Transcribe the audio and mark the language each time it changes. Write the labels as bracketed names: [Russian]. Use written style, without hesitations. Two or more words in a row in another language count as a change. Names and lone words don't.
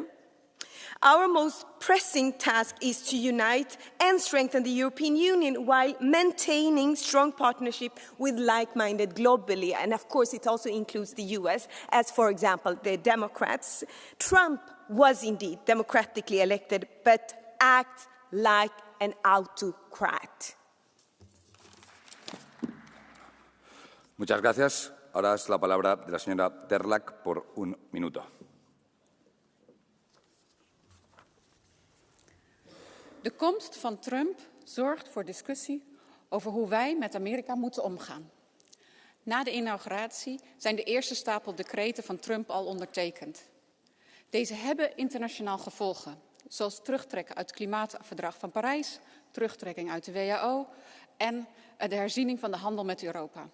[English] Our most pressing task is to unite and strengthen the European Union while maintaining strong partnership with like-minded globally. And of course, it also includes the US, as for example, the Democrats. Trump was indeed democratically elected, but acts like an autocrat. [Spanish] Muchas gracias. Ahora es la palabra de la señora Terlak por un minuto. [Dutch] De komst van Trump zorgt voor discussie over hoe wij met Amerika moeten omgaan. Na de inauguratie zijn de eerste stapel decreten van Trump al ondertekend. Deze hebben internationaal gevolgen, zoals terugtrekken uit het Klimaatverdrag van Parijs, terugtrekking uit de WHO en de herziening van de handel met Europa.